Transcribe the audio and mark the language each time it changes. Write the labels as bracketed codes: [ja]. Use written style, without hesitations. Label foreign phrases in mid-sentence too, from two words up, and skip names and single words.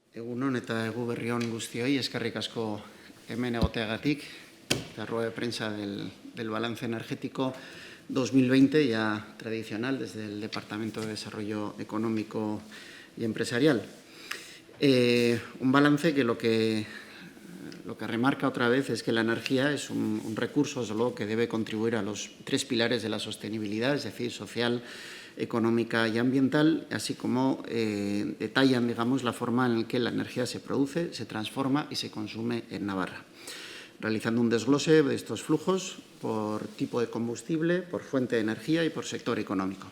[eu] Egunon eta egu berri on guztioi, eskerrik asko hemen egoteagatik, [es] la rueda de prensa del balance energético 2020, ya tradicional desde el Departamento de Desarrollo Económico y Empresarial. Un balance que lo que remarca otra vez es que la energía es un recurso, desde luego, que debe contribuir a los tres pilares de la sostenibilidad, es decir, social, económica y ambiental, así como detallan, digamos, la forma en la que la energía se produce, se transforma y se consume en Navarra, realizando un desglose de estos flujos por tipo de combustible, por fuente de energía y por sector económico.